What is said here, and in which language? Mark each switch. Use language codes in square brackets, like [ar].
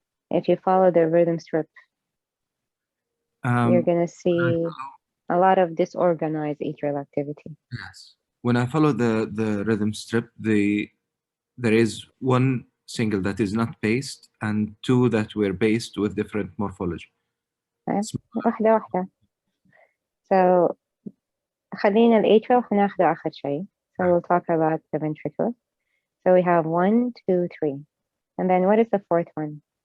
[en] If you follow the rhythm strip, you're going to see a lot of disorganized atrial activity. Yes. When I follow the rhythm strip, there is one single that is not paced and 2 that were paced with different morphology. [ar] واحدة واحدة. So خلينا الatrial هناخده آخر شيء. [en] So we'll talk about the ventricular. So we have 1, 2, 3. And then what is the fourth one?